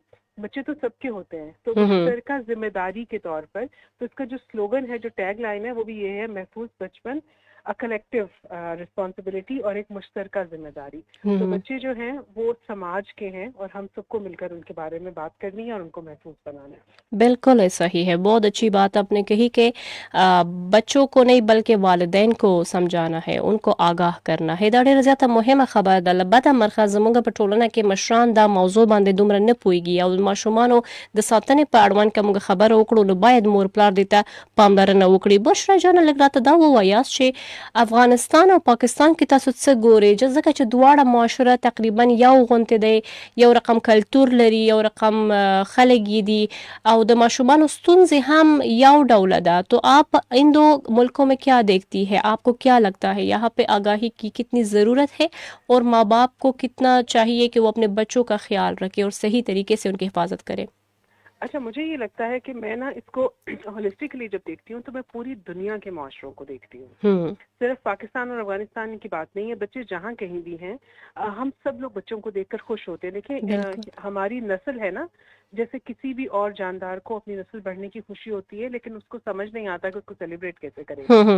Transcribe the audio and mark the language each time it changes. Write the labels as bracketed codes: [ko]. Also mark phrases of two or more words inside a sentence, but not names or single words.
[ur] بچے تو سب کے ہوتے ہیں، تو مشترکہ ذمہ داری کے طور پر تو اس کا جو سلوگن ہے، جو [en] tag line [ur] ہے، وہ بھی یہ ہے، محفوظ بچپن, [en] a collective responsibility [ur] اور ایک مشترکہ ذمہ داری. تو بچے جو ہیں وہ سماج کے ہیں اور ہم سب کو مل کر ان کے بارے میں بات کرنی ہے اور ان کو محفوظ بنانا ہے. بالکل ایسا ہی ہے. بہت اچھی بات آپ نے کہی کہ بچوں کو نہیں بلکہ والدین کو سمجھانا ہے، ان کو آگاہ کرنا ہے. [ps] دا ډیره زیاته مهمه خبره ده. البته مرخه زموږ په ټولنه کې مشران دا موضوع باندې دومره نه پوهیږي او ماشومانو د ساتنې په اړوند که موږ خبره وکړو نو باید مور پلار دې ته پاملرنه وکړي. بشرا جانه، لږ راته دا ووایاست چې افغانستان او پاکستان کې تاسو څه ګورئ؟ ځکه چې دواړه معاشره تقریبا یو غوندې دی، یو رقم کلتور لري، یو رقم خلک دي او د ماشومانو ستونزې هم یو ډوله ده. [ur] تو آپ ان دو ملکوں میں کیا دیکھتی ہے؟ آپ کو کیا لگتا ہے یہاں پہ آگاہی کی کتنی ضرورت ہے اور ماں باپ کو کتنا چاہیے کہ وہ اپنے بچوں کا خیال رکھے اور صحیح طریقے سے ان کی حفاظت کرے؟ اچھا، مجھے یہ لگتا ہے کہ میں نا اس کو ہولسٹکلی جب دیکھتی ہوں تو میں پوری دنیا کے معاشروں کو دیکھتی ہوں. صرف پاکستان اور افغانستان کی بات نہیں ہے، بچے جہاں کہیں بھی ہیں ہم سب لوگ بچوں کو دیکھ کر خوش ہوتے ہیں. دیکھیے ہماری نسل ہے نا، جیسے کسی بھی اور جاندار کو اپنی نسل بڑھنے کی خوشی ہوتی ہے، لیکن اس کو سمجھ نہیں آتا کہ اس کو سیلیبریٹ کیسے کرے گا.